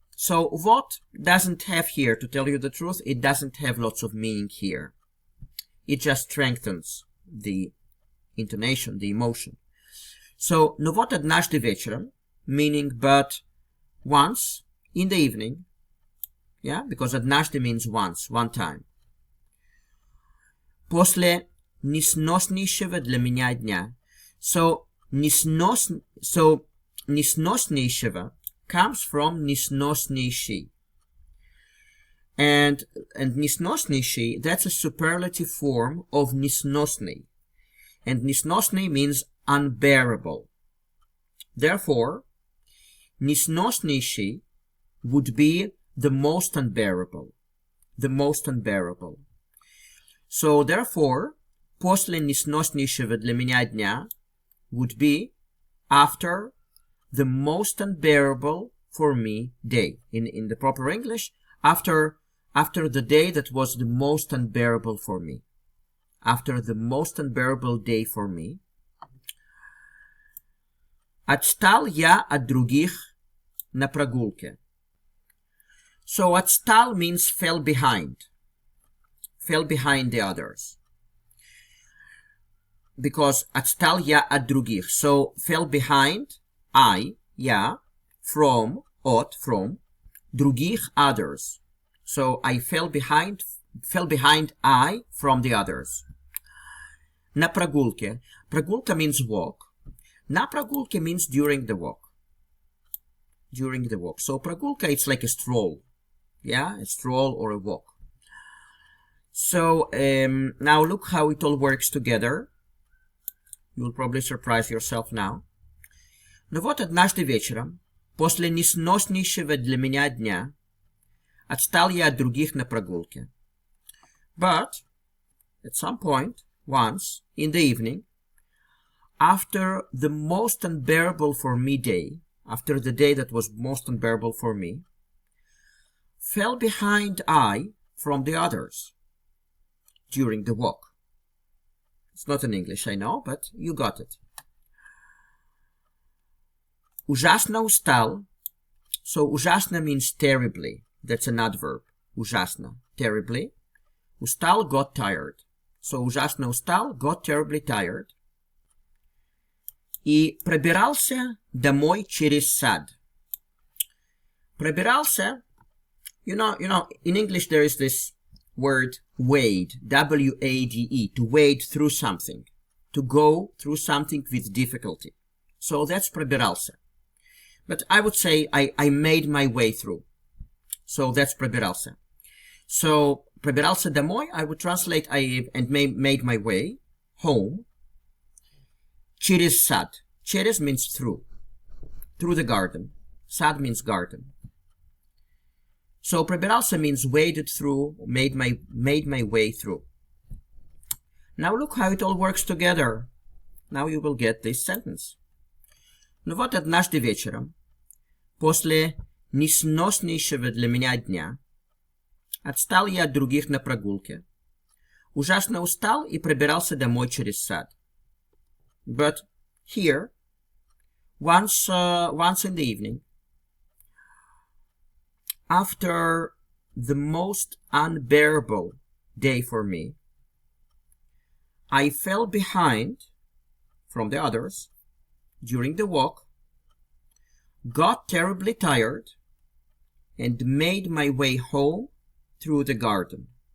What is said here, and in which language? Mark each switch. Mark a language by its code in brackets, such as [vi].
[en] So what doesn't have here, to tell you the truth, it doesn't have lots of meaning here. It just strengthens the intonation, the emotion. So, [ru] но вот однажды вечером, [en] meaning but once in the evening, yeah, because однажды means once, one time. [ru] После несноснейшего для меня дня. [en] So, несноснейшего comes from несноснейший. And несноснейший, that's a superlative form of несносный. And несносный means unbearable. Therefore, несноснейший would be the most unbearable. The most unbearable. So, therefore, [ru] после несноснейшего для меня дня [en] would be after the most unbearable for me day. In the proper English, after the day that was the most unbearable for me. After the most unbearable day for me. [ru] Отстал я от других на прогулке. [en] So, отстал means fell behind. Fell behind the others. [ru] Because отстал я от других. [en] So, fell behind, I, я, from, от, from, других, others. So, I fell behind I from the others. [ru] На прогулке. [en] Прогулка means walk. [ru] На прогулке [en] means during the walk. During the walk. So, прогулка, it's like a stroll. Yeah, a stroll or a walk. So, now look how it all works together. You'll probably surprise yourself now. [ru] Но вот однажды вечером, после несноснейшего для меня дня, отстал я от других на прогулке. [en] But, at some point, once, in the evening, after the most unbearable for me day, after the day that was most unbearable for me, fell behind I from the others during the walk. It's not in English, I know, but you got it. [ru] Ужасно устал. [en] So, ужасно means terribly. That's an adverb. Ужасно. Terribly. Устал, got tired. So, [ru] ужасно устал, [en] got terribly tired. [ru] И пробирался домой через сад. [en] Пробирался, you know, in English there is this word wade, W-A-D-E, to wade through something, to go through something with difficulty. So that's пробирался. But I would say I made my way through. So that's пробирался. So [ru] пробирался домой, [en] I would translate made my way home. [ru] Через сад. [en] Через means through. Through the garden. Сад means garden. So пробирался means waded through, made my way through. Now look how it all works together. Now you will get this sentence. [ru] Ну вот однажды вечером, после несноснейшего для меня дня, отстал я от других на прогулке. Ужасно устал и пробирался домой через сад. [en] But here, once in the evening, after the most unbearable day for me, I fell behind from the others during the walk, got terribly tired, and made my way home through the garden.